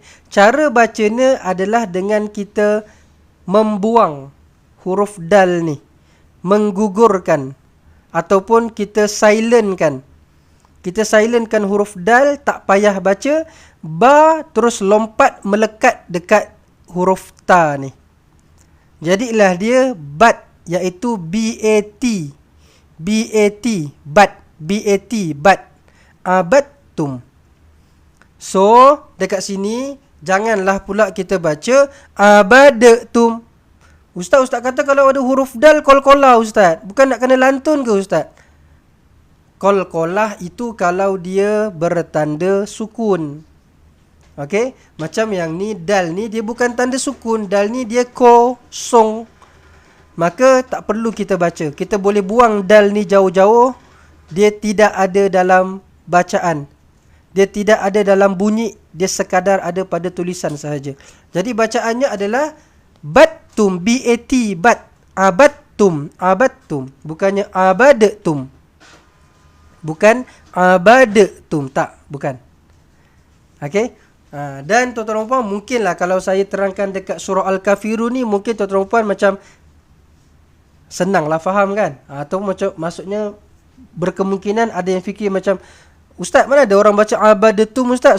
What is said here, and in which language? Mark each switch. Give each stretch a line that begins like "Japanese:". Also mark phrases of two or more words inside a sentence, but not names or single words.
Malay: Cara bacanya adalah dengan kita membuang huruf dal ni, menggugurkan ataupun kita silentkan. Kita silentkan huruf dal, tak payah baca. Ba terus lompat melekat dekat huruf ta ni. Jadilah dia bat, iaitu B-A-T. B-A-T, bat. B-A-T, bat. Abattum. So, dekat sini, janganlah pula kita baca abadatum. Ustaz kata kalau ada huruf dal, qalqalah Ustaz. Bukan nak kena lantun ke Ustaz? Qalqalah itu kalau dia bertanda sukun. Okey, macam yang ni, dal ni dia bukan tanda sukun. Dal ni dia kosong. Maka tak perlu kita baca. Kita boleh buang dal ni jauh-jauh. Dia tidak ada dalam bacaan. Dia tidak ada dalam bunyi. Dia sekadar ada pada tulisan sahaja. Jadi bacaannya adalah battum, B-A-T, bat. Abattum, abattum. Bukannya abadatum. Bukan abadtum. Tak, bukan. Okey. Dan tuan-tuan dan puan, mungkinlah kalau saya terangkan dekat surah Al-Kafirun ni, mungkin tuan-tuan dan puan macam senanglah faham kan. Atau macam maksudnya berkemungkinan ada yang fikir macam, Ustaz, mana ada orang baca abadatum Ustaz?